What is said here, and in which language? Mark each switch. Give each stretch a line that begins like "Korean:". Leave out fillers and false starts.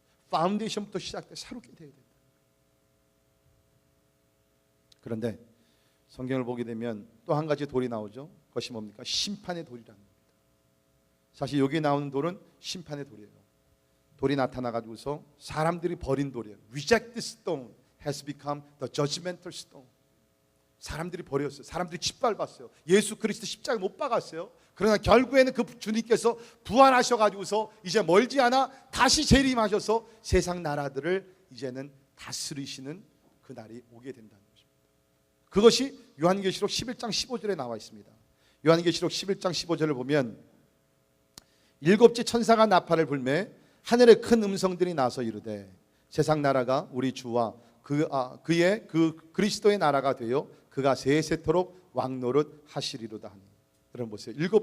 Korean: 파운데이션부터 시작돼 새롭게 돼야 됩니다. 그런데 성경을 보게 되면 또 한 가지 돌이 나오죠. 그것이 뭡니까? 심판의 돌이라는 겁니다. 사실 여기 나오는 돌은 심판의 돌이에요. 돌이 나타나가지고서 사람들이 버린 돌이에요.
English: Reject this stone has become the judgmental stone.
Korean: 사람들이 버렸어요. 사람들이 짓밟았어요. 예수 그리스도 십자가에 못 박았어요. 그러나 결국에는 그 주님께서 부활하셔가지고서 이제 멀지 않아 다시 재림하셔서 세상 나라들을 이제는 다스리시는 그 날이 오게 된다는 것입니다. 그것이 요한계시록 11장 15절에 나와 있습니다. 요한계시록 11장 15절을 보면 일곱째 천사가 나팔을 불매 하늘에 큰 음성들이 나서 이르되 세상 나라가 우리 주와 그의 그리스도의 나라가 되어 그가 세세토록 왕노릇 하시리로다 하니. 여러분 보세요.